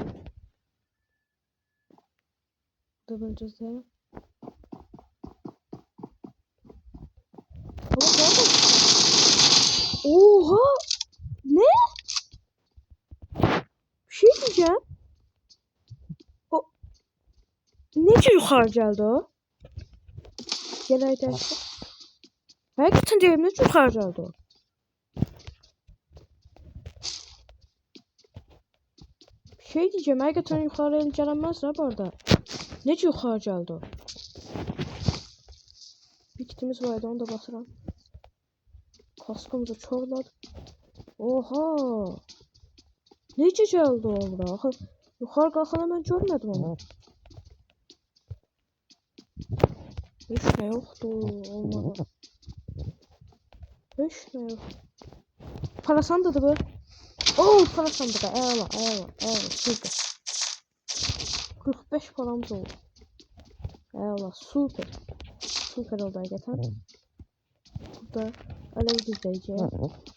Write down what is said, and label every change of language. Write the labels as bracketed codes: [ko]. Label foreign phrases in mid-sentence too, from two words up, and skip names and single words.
[tr] Da böleceğiz ya. Oha! Ne? Bir şey diyeceğim. O ne [az] Necə yuxarı gəldi o? Gələk dəyişək. Həqiqətən deyim, necə yuxarı gəldi o? [tr] Bir şey diyeceğim, [az] həqiqətən yuxarı el gələnməz də bu arada. Necə yuxarı gəldi o? [tr] Bir kitimiz vardı, onu da basıram. Kaskımızı çorladı. Oha! [az] Necə gəldi o bura? Axı yuxarı qalxana mən görmədim onu. Heç nə yoxdur, olmadı. Heç nə yox. Para sandığı bu. Oo, para sandığı. Əla, süper. 45 paramız oldu. Əla, süper. Süper oldu həqiqətən. Burada alev düzləyəcək.